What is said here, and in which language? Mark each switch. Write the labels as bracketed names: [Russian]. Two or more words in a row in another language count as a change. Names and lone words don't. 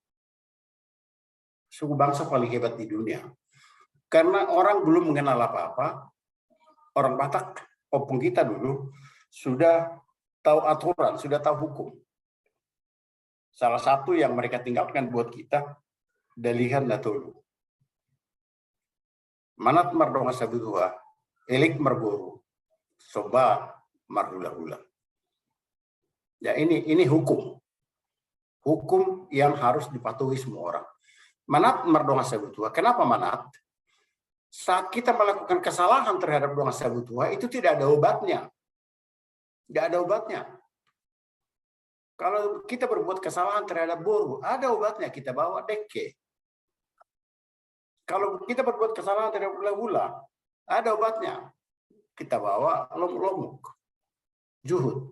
[Indonesian] Suku bangsa paling hebat di dunia. Karena orang belum mengenal apa-apa, orang Batak, opung kita dulu, sudah tahu aturan, sudah tahu hukum. Salah satu yang mereka tinggalkan buat kita, Dalihan Natolu. [Batak Toba] Manat mardonga sabutua, elik marboru, soba marhula-hula. [Indonesian] Ya ini hukum. Hukum yang harus dipatuhi semua orang. [Batak Toba] Manat mardonga sabutua. [Indonesian] Kenapa manat? Saat kita melakukan kesalahan terhadap donga sabutua, itu tidak ada obatnya. Tidak ada obatnya. Kalau kita berbuat kesalahan terhadap boru, ada obatnya, kita bawa deke. Kalau kita berbuat kesalahan terhadap hula-hula, ada obatnya, kita bawa lomuk, juhud.